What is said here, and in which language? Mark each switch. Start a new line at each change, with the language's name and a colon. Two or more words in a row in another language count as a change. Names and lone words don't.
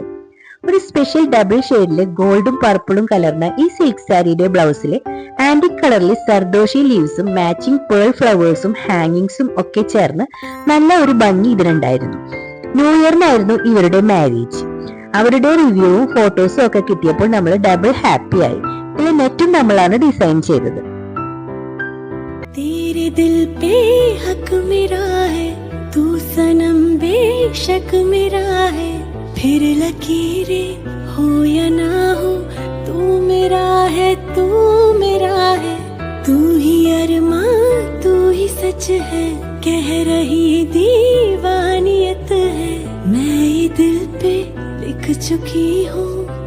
Malayalam: ഒരു സ്പെഷ്യൽ ഡബിൾ ഷെയ്ഡില് ഗോൾഡും പർപ്പിളും കലർന്ന ഈ സിൽക്ക് സാരിയുടെ ബ്ലൗസില് ആന്റിക് കളറിൽ സർദോഷി ലീവ്സും മാച്ചിങ് പേൾ ഫ്ലവേഴ്സും ഹാങ്ങിങ്സും ഒക്കെ ചേർന്ന് നല്ല ഒരു ഭംഗി ഇതിനുണ്ടായിരുന്നു. ന്യൂ ഇയറിനായിരുന്നു ഇവരുടെ മാരേജ്. അവരുടെ റിവ്യൂവും ഫോട്ടോസും ഒക്കെ കിട്ടിയപ്പോൾ നമ്മൾ ഡബിൾ ഹാപ്പി ആയി. ഇതിൽ നെറ്റും നമ്മളാണ് ഡിസൈൻ ചെയ്തത്.
Hindi: तेरे दिल पे हक मेरा है, तू सनम बेशक मेरा है, फिर लकीरें हो या ना हो, तू मेरा है, तू मेरा है, तू ही अरमां तू ही सच है, कह रही दीवानियत है, मैं ये दिल पे लिख चुकी हूँ.